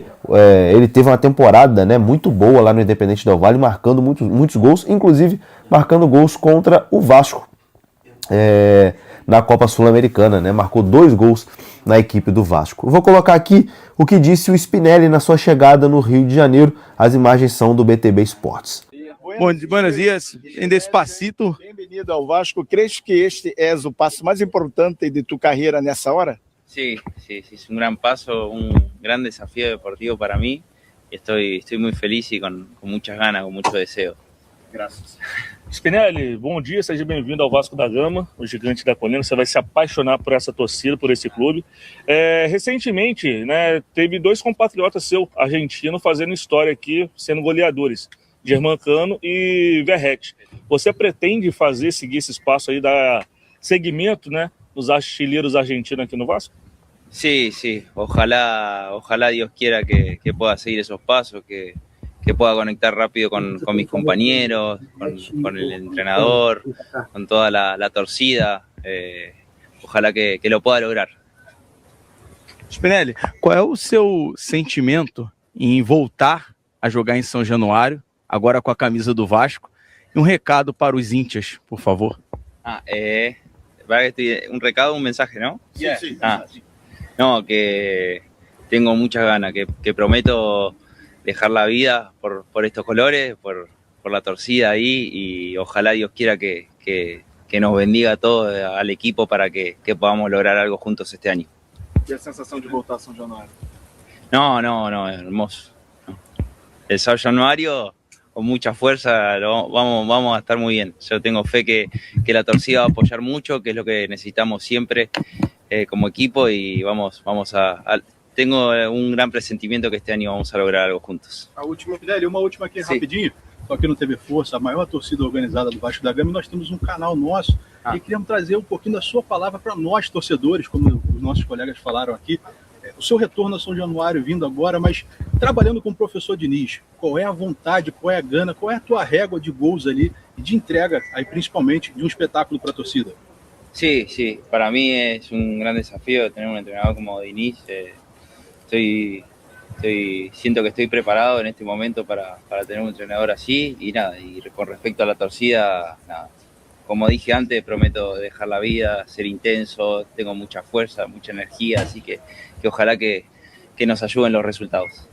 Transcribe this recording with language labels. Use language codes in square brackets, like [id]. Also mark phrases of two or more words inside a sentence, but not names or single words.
[pt] ele teve uma temporada, né, muito boa lá no Independente Del Valle, marcando muitos gols, inclusive marcando gols contra o Vasco na Copa Sul-Americana, né? Marcou 2 gols na equipe do Vasco. Eu vou colocar aqui o que disse o Spinelli na sua chegada no Rio de Janeiro. As imagens são do BTB Esportes. [es] Buenos días, en Despacito. Bem-vindo ao Vasco. ¿Crees que este es o passo mais importante de tu carreira nessa hora? Sí, es un gran paso, un gran desafío deportivo para mí. Estoy muy feliz y con muchas ganas, con mucho deseo. [pt] Graças. Spinelli, bom dia, seja bem-vindo ao Vasco da Gama, o gigante da colina. Você vai se apaixonar por essa torcida, por esse clube. Recentemente, né, teve 2 compatriotas seu, argentinos, fazendo história aqui, sendo goleadores, Germancano e Verratti. Você pretende seguir esse espaço aí, dar seguimento, né, nos artilheiros argentinos aqui no Vasco? [es] Sí, ojalá Dios quiera que pueda seguir esos pasos, que pueda conectar rápido con mis compañeros, con el entrenador, con toda la torcida. Ojalá que lo pueda lograr. [pt] Spinelli, qual é o seu sentimento em voltar a jogar em São Januário, agora com a camisa do Vasco? E um recado para os íntias, por favor. [es] Un recado, un mensaje, ¿no? Sí. No, que tengo muchas ganas, que prometo dejar la vida por estos colores, por la torcida ahí, y ojalá Dios quiera que nos bendiga a todos, al equipo, para que podamos lograr algo juntos este año. [pt] E a sensação de voltar a São Januário? [es] No, hermoso. El São Januario, con mucha fuerza, vamos a estar muy bien. Yo tengo fe que la torcida va a apoyar mucho, que es lo que necesitamos siempre como equipo, y tengo un gran presentimiento que este año vamos a lograr algo juntos. [pt] Uma última aqui rapidinho, só que não teve força, a maior torcida organizada do Vasco da Gama, e nós temos um canal nosso, e queríamos trazer um pouquinho da sua palavra para nós, torcedores, como os nossos colegas falaram aqui. O seu retorno a São Januário vindo agora, mas trabalhando com o professor Diniz, qual é a vontade, qual é a gana, qual é a tua régua de gols ali e de entrega, aí principalmente, de um espetáculo para a torcida? [es] Sí, sí, para mí es un gran desafío tener un entrenador como Diniz. Siento que estoy preparado en este momento para tener un entrenador así y nada, y con respecto a la torcida, nada, como dije antes, prometo dejar la vida, ser intenso, tengo mucha fuerza, mucha energía, así que ojalá que nos ayuden los resultados.